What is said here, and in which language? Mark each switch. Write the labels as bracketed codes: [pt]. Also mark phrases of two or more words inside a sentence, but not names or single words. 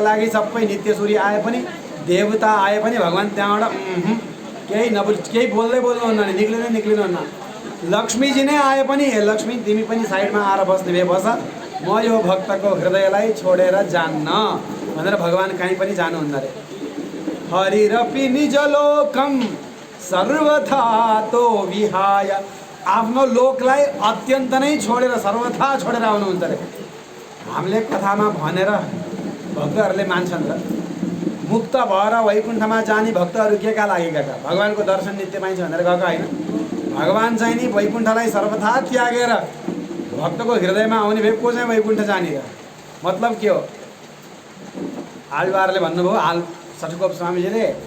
[ne] लागि सबै नित्य सूर्य आए पनि देवता आए पनि भगवान त्यहाँबाट केही बोल्दै बोल्नुहुन्न नि निक्लिनुहुन्न लक्ष्मीजी नै आए पनि हे लक्ष्मी तिमी पनि साइडमा आएर बस्ने भए बस म यो भक्तको हृदयलाई छोडेर जान्न भनेर भगवान कहीँ पनि जानुहुन्न रे हरिरपि [sa] निजलोकम सर्वथा तो विहाय [ne] आफ्नो लोकलाई अत्यन्त नै छोडेर सर्वथा छोडेर आउनुहुन्छ रे हामीले कथामा भनेर भक्तहरूले मान्छन् र मुक्त भएर वैकुण्ठमा जाने भक्तहरू के लागेका त भगवानको दर्शन नित्य पाइन्छ भनेर गएको होइन भगवान चाहिँ नि वैकुण्ठलाई सर्वथा त्यागेर भक्तको हृदयमा आउने भए को चाहिँ वैकुण्ठ जाने र मतलब के हो आಳ್वारले भन्नुभयो सठगोप स्वामीजीले